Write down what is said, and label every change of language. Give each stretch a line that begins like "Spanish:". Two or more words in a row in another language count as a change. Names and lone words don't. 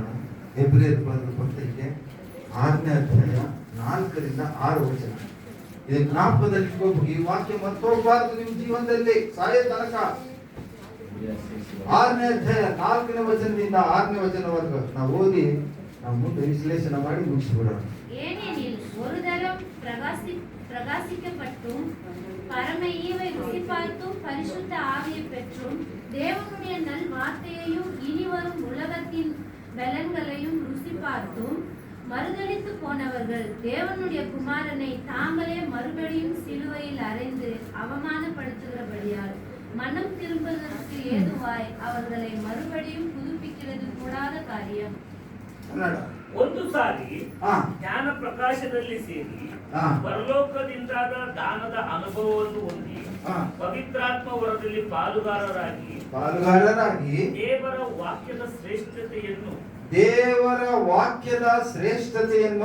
Kannada: ಹೆಬ್ರಿಯರ ಬರೆದ ಪತ್ರಿಕೆ 6ನೇ ಅಧ್ಯಾಯ 4ರಿಂದ 6 ವಚನ. ಇದು ಜ್ಞಾಪಕದಲ್ಲಿ ಇಟ್ಕೋಬೇಕು. ಈ ವಾಕ್ಯ ಮರ್ತೋಗ್ಬಾರ್ದು ನಿಮ್ಮ ಜೀವನದಲ್ಲಿ ಸಾಯೋ ತನಕ. 6ನೇ ಅಧ್ಯಾಯ 4ನೇ ವಚನದಿಂದ 6ನೇ ವಚನವರೆಗೂ ನಾವು ಓದಿ ನಾವು ಮುಂದೆ ವಿಶ್ಲೇಷಣೆ ಮಾಡಿ ಮುಗಿಸಿಬಿಡೋಣ.
Tamil: ஏனெனில் ஒரு தரம் பிரகாசிக்கப்பட்டும் பரம ஈவை ருசி பார்த்தும் பரிசுத்த ஆவியை பெற்றும் தேவனுடைய நல் வார்த்தையையும் இனிவரும் உலகத்தின் பலன்களையும் ருசி பார்த்தும் மறுதலித்து போனவர்கள் தேவனுடைய குமாரனை தாங்களே மறுபடியும் சிலுவையில் அறைந்து அவமானப்படுத்துகிறபடியால் மனம் திரும்புவதற்கு ஏதுவாய் அவர்களை மறுபடியும் புதுப்பிக்கிறது கூடாத காரியம்.
Kannada: ಕನ್ನಡ. ಒಂದು ಸಾರಿ ಹಾ ಜ್ಞಾನ ಪ್ರಕಾಶದಲ್ಲಿ ಸೇರಿ ಹಾ ಪರಲೋಕದಿಂದಾದ ದಾನದ ಅನುಭವವನ್ನು ಹೊಂದಿ ಹಾ. ಪವಿತ್ರಾತ್ಮ ವರದಲ್ಲಿ ಪಾಲುಗಾರರಾಗಿ ಪಾಲುಗಾರರಾಗಿ ದೇವರ ವಾಕ್ಯದ ಶ್ರೇಷ್ಠತೆಯನ್ನು ದೇವರ ವಾಕ್ಯದ ಶ್ರೇಷ್ಠತೆಯನ್ನು